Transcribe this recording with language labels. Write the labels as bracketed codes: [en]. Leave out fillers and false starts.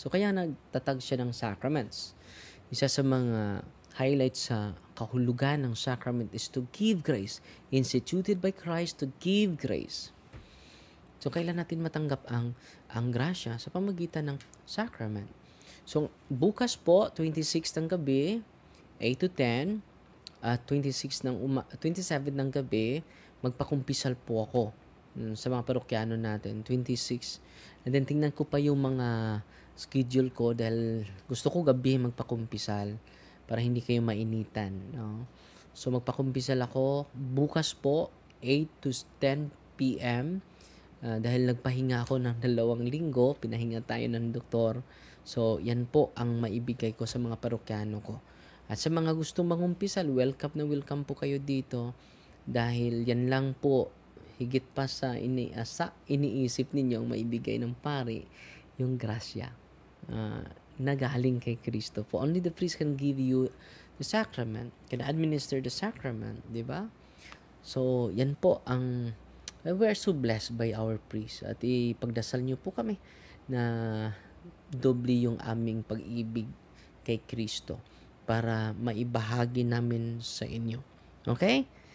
[tl] So, kaya nagtatag siya ng sacraments. Isa sa mga highlights sa kahulugan ng sacrament [en] is to give grace. Instituted by Christ to give grace. [tl] So, kailan natin matanggap ang grasya sa pamagitan ng sacrament? So, bukas po, 26 ng gabi, 8 to 10, at 27 ng gabi, magpakumpisal po ako sa mga parokyano natin, 26. And then, tingnan ko pa yung mga schedule ko dahil gusto ko gabi magpakumpisal para hindi kayo mainitan, no? So magpakumpisal ako bukas po 8 to 10 p.m. Dahil nagpahinga ako ng 2 linggo, pinahinga tayo ng doktor. So yan po ang maibigay ko sa mga parokyano ko. At sa mga gustong mangumpisal, welcome na welcome po kayo dito. Dahil yan lang po, higit pa sa iniisip ninyo ang maibigay ng pari, yung grasya na galing kay Kristo. [en] For only the priest can give you the sacrament, can administer the sacrament, di ba? [tl] So, yan po ang, [en] we are so blessed by our priest. [tl] At ipagdasal niyo po kami na doble yung aming pag-ibig kay Kristo para maibahagi namin sa inyo. Okay?